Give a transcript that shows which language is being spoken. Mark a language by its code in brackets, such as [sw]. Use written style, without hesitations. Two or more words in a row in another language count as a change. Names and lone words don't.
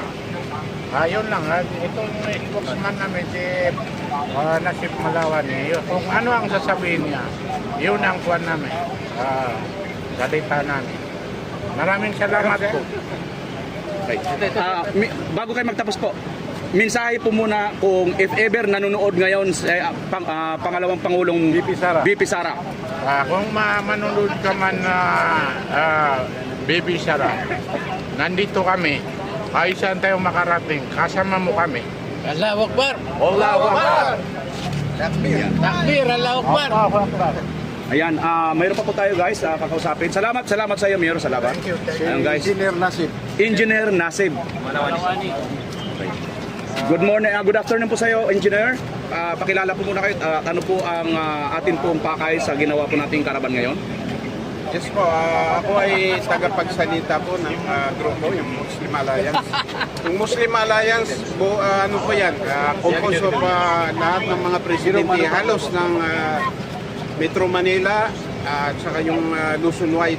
[tl] Ayun lang, itong spokesman namin si Nasib Malawan. Kung ano ang sasabihin niya, yun ang kuwan namin, salita namin. Maraming salamat po. Bago kayo magtapos po, mensahe po muna kung [en] if ever [tl] nanonood ngayon pangalawang Pangulong BP Sara. Kung manonood ka man BP Sara, nandito kami. Ayos saan tayo makarating. Kasama mo kami. [ar] Allahu Akbar! Allahu Akbar! Takbir! Allahu Akbar! [tl] Ayan, mayroon pa po tayo guys, kakausapin. Salamat sa iyo, Mayor. Salamat. [en] Thank you. [tl] Ayan, guys. Engineer Nasib. [en] Engineer Nasib. Good morning, good afternoon [tl] po sa iyo, [en] Engineer. [tl] Pakilala po muna kayo. Ano po ang atin pong pakay sa ginawa po nating karaban ngayon? Yes po, ako ay tagapagsalita po ng grupo, yung Muslim Alliance. Yung Muslim Alliance, ano po yan, [en] composed of [tl] lahat ng mga presidente, halos ng Metro Manila at saka yung Luzon White.